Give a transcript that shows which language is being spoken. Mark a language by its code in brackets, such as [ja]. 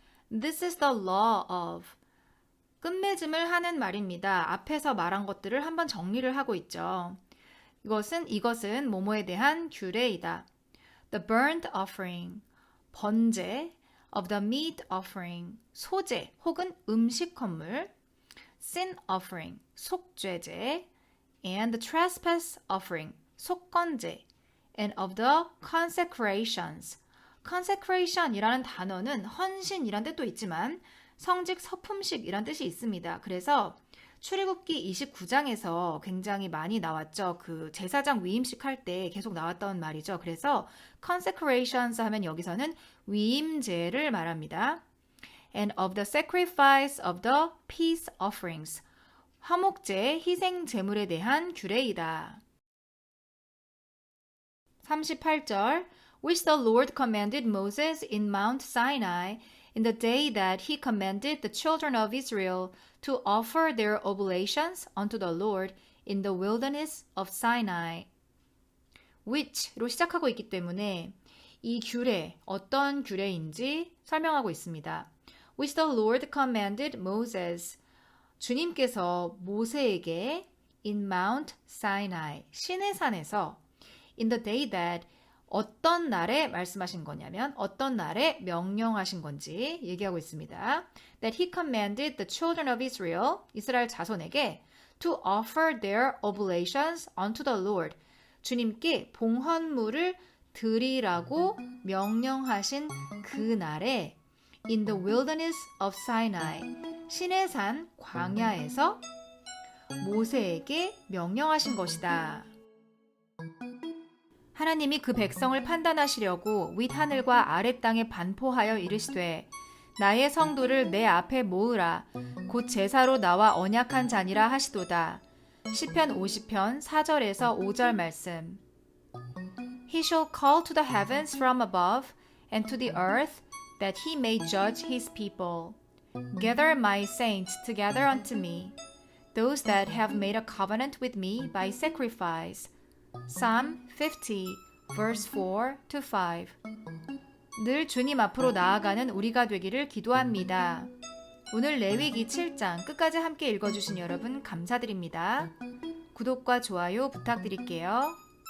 [en] This is the law of. [ko] 끝맺음을 하는 말입니다. 앞에서 말한 것들을 한번 정리를 하고 있죠. 이것은 뭐뭐에 대한 규례이다. [en] The burnt offering, 번제, of the meat offering, [ko] 소제 혹은 음식 헌물, [en] sin offering, 속죄제, and the trespass offering, 속건제, and of the consecrations. [ko] consecration이라는 단어는 헌신이란 뜻도 있지만 성직 서품식이란 뜻이 있습니다. 그래서 출애굽기 29장에서 굉장히 많이 나왔죠. 그 제사장 위임식 할 때 계속 나왔던 말이죠. 그래서 consecrations 하면 여기서는 위임제를 말합니다. [en] And of the sacrifice of the peace offerings. [ko] 화목제, 희생 제물에 대한 규례이다. [en] 38절 which the Lord commanded Moses in Mount Sinai in the day that he commanded the children of Israel to offer their oblations unto the Lord in the wilderness of Sinai. [ko] which로 시작하고 있기 때문에 이 규례, 어떤 규례인지 설명하고 있습니다. [en] which the Lord commanded Moses. [ko] 주님께서 모세에게 [en] in Mount Sinai, [ko] 시내산에서 [en] in the day that [ko] 어떤 날에 말씀하신 거냐면 어떤 날에 명령하신 건지 얘기하고 있습니다. [en] That he commanded the children of Israel, [ko] 이스라엘 자손에게 [en] to offer their oblations unto the Lord. [ko] 주님께 봉헌물을 드리라고 명령하신 그 날에 [en] in the wilderness of Sinai, [ko] 시내산 광야에서 모세에게 명령하신 것이다. 하나님이 그 백성을 판단하시려고 윗하늘과 아랫땅에 반포하여 이르시되 나의 성도를 내 앞에 모으라 곧 제사로 나와 언약한 자니라 하시도다. 시편 50편 4절에서 5절 말씀. [en] He shall call to the heavens from above and to the earth that he may judge his people. Gather my saints together unto me, those that have made a covenant with me by sacrifice. Psalm 50, verse 4-5. [ko] 늘 주님 앞으로 나아가는 우리가 되기를 기도합니다. 오늘 레위기 7장 끝까지 함께 읽어주신 여러분 감사드립니다. 구독과 좋아요 부탁드릴게요.